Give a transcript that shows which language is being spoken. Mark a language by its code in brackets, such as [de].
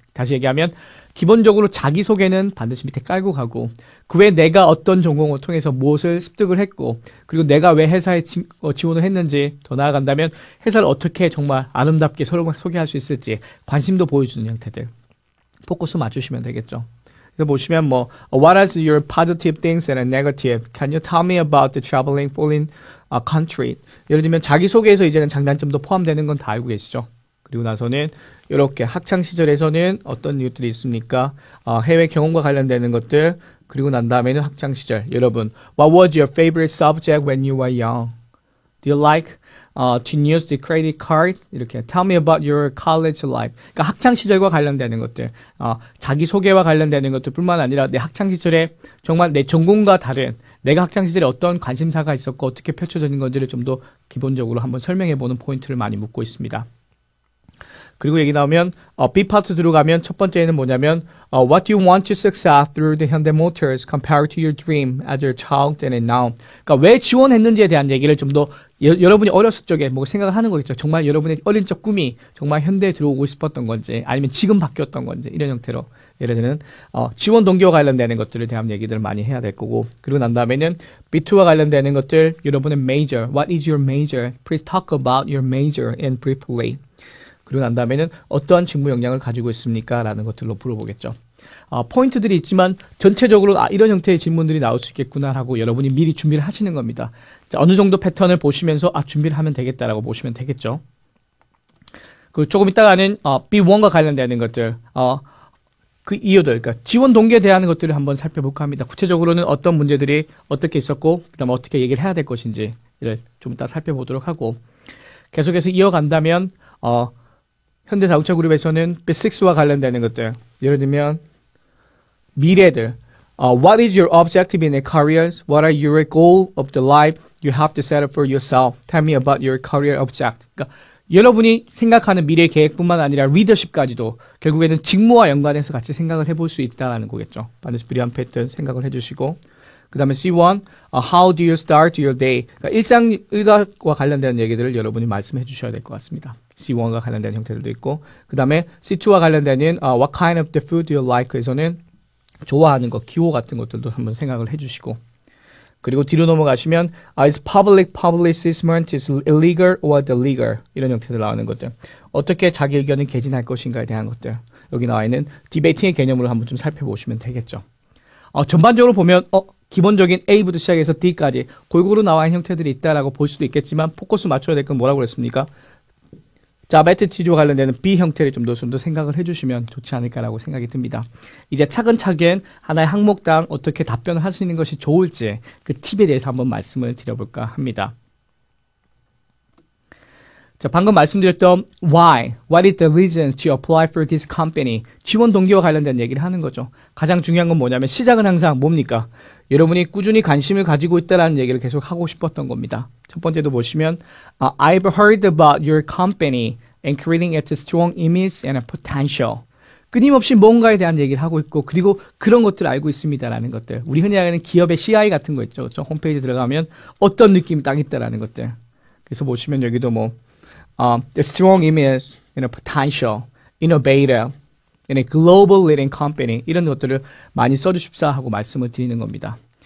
[ko] 다시 얘기하면 기본적으로 자기소개는 반드시 밑에 깔고 가고, 그 외에 내가 어떤 전공을 통해서 무엇을 습득을 했고, 그리고 내가 왜 회사에 지원을 했는지, 더 나아간다면 회사를 어떻게 정말 아름답게 서로 소개할 수 있을지 관심도 보여주는 형태들 포커스 맞추시면 되겠죠. 그래서 보시면 [en] what are your positive things and negative? Can you tell me about the traveling foreign country? [ko] 예를 들면 자기소개에서 이제는 장단점도 포함되는 건 다 알고 계시죠. 그리고 나서는 이렇게 학창 시절에서는 어떤 이유들이 있습니까? 해외 경험과 관련되는 것들. 그리고 난 다음에는 학창 시절. 여러분, [en] what was your favorite subject when you were young? Do you like to use the credit card? [ko] 이렇게 [en] tell me about your college life. [ko] 그러니까 학창 시절과 관련되는 것들, 자기 소개와 관련되는 것들뿐만 아니라 내 학창 시절에 정말 내 전공과 다른 내가 학창 시절에 어떤 관심사가 있었고 어떻게 펼쳐지는 건지를 좀 더 기본적으로 한번 설명해보는 포인트를 많이 묻고 있습니다. 그리고 얘기 나오면 B 파트 들어가면 첫 번째는 뭐냐면 [en] what do you want to succeed through the Hyundai Motors compared to your dream as a child and now. [ko] 그러니까 왜 지원했는지에 대한 얘기를 좀 더 여러분이 어렸을 적에 뭐 생각을 하는 거겠죠. 정말 여러분의 어린 적 꿈이 정말 현대에 들어오고 싶었던 건지 아니면 지금 바뀌었던 건지 이런 형태로 예를 들면 지원 동기와 관련되는 것들에 대한 얘기들을 많이 해야 될 거고, 그리고 난 다음에는 B2와 관련되는 것들, 여러분의 [en] major, what is your major? Please talk about your major and briefly. [ko] 그리고 난 다음에는 어떠한 직무 역량을 가지고 있습니까? 라는 것들로 물어보겠죠. 포인트들이 있지만 전체적으로 이런 형태의 질문들이 나올 수 있겠구나 하고 여러분이 미리 준비를 하시는 겁니다. 자, 어느 정도 패턴을 보시면서 준비를 하면 되겠다라고 보시면 되겠죠. 그 조금 이따가는 B1과 관련되는 것들, 그 이유들, 그러니까 지원 동기에 대한 것들을 한번 살펴볼까 합니다. 구체적으로는 어떤 문제들이 어떻게 있었고, 그다음에 어떻게 얘기를 해야 될 것인지를 좀 이따 살펴보도록 하고, 계속해서 이어간다면 현대자동차 그룹에서는 B6와 관련되는 것들, 예를 들면 미래들, [en] what is your objective in a career? What are your goal of the life you have to set up for yourself? Tell me about your career object. [ko] 그러니까 여러분이 생각하는 미래 계획뿐만 아니라 리더십까지도 결국에는 직무와 연관해서 같이 생각을 해볼 수 있다는 거겠죠. 반드시 필요한 패턴 생각을 해주시고, 그 다음에 C1, [en] how do you start your day? [ko] 그러니까 일상과 관련되는 얘기들을 여러분이 말씀해 주셔야 될 것 같습니다. C1과 관련된 형태들도 있고, 그 다음에 C2와 관련되는 [en] what kind of the food do you like? [ko] 에서는 좋아하는 것, 기호 같은 것들도 한번 생각을 해주시고, 그리고 뒤로 넘어가시면 [en] is public publicizement is illegal or illegal? [ko] 이런 형태들 나오는 것들. 어떻게 자기 의견을 개진할 것인가에 대한 것들. 여기 나와 있는 디베이팅의 개념으로 한번 좀 살펴보시면 되겠죠. 전반적으로 보면 기본적인 A부터 시작해서 D까지 골고루 나와 있는 형태들이 있다라고 볼 수도 있겠지만 포커스 맞춰야 될 건 뭐라고 그랬습니까? job attitude와 관련되는 B 형태를 좀 더 생각을 해주시면 좋지 않을까라고 생각이 듭니다. 이제 차근차근 하나의 항목당 어떻게 답변을 하시는 것이 좋을지 그 팁에 대해서 한번 말씀을 드려볼까 합니다. 자, 방금 말씀드렸던 [en] why, what is the reason to apply for this company? [ko] 지원 동기와 관련된 얘기를 하는 거죠. 가장 중요한 건 뭐냐면 시작은 항상 뭡니까? 여러분이 꾸준히 관심을 가지고 있다는 얘기를 계속 하고 싶었던 겁니다. [en] 첫 번째도 보시면 I've heard about your company and creating its strong image and potential. [ko] 끊임없이 뭔가에 대한 얘기를 하고 있고 그리고 그런 것들을 알고 있습니다라는 것들. 우리 흔히 하는 기업의 CI 같은 거 있죠. 그렇죠? 홈페이지 들어가면 어떤 느낌이 딱 있다라는 것들. 그래서 보시면 여기도 [en] the strong image and potential, innovative, and a global leading company [ko] 이런 것들을 많이 써주십사 하고 말씀을 드리는 겁니다.